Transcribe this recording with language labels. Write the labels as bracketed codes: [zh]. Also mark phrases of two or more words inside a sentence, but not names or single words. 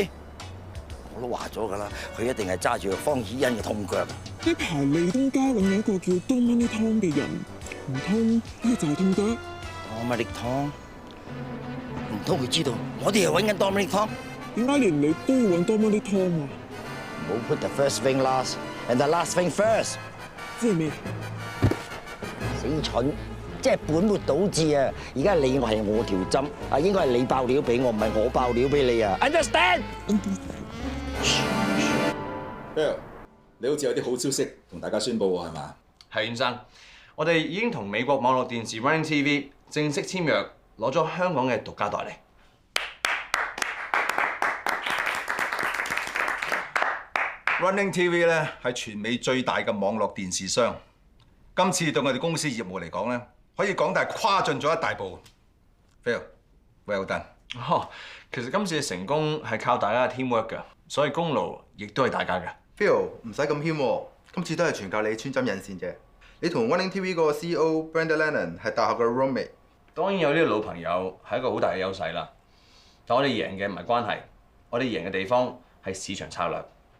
[yue] 我都話咗㗎啦，佢一定係揸住方以欣嘅痛腳。呢排利東街揾咗一個叫 Dominic Tong 嘅人，唔通呢個就係痛腳？Dominic Tong？唔通佢知道我哋係揾緊 Dominic Tong？點解連你都要揾 Dominic Tong 啊？唔好 [en] put the first thing last and the last thing first。 [yue] 即係咩？死蠢！即係本末倒置啊！而家你係我條針啊，應該係你爆料俾我，唔係我爆料俾你啊 ！Understand？ Bill，你好似有啲好消息同大家宣佈喎，係嘛？係，先生，我哋已經同美國網絡電視 Running TV 正式簽約，攞咗香港嘅獨家代理。 Running TV 咧係全美最大嘅網絡電視商，今次對我哋公司業務嚟講咧，可以講係跨進咗一大步。Phil， [en] well done。 [yue] 其實今次嘅成功係靠大家嘅 teamwork 㗎，所以功勞亦都係大家嘅。 Phil， 唔使咁謙喎，今次都係全靠你穿針引線啫。你同 Running TV 嗰個 CEO Brenda Lennon 係大學嘅 roommate，當然有呢個老朋友係一個好大嘅優勢啦。但我哋贏嘅唔係關係，我哋贏嘅地方係市場策略。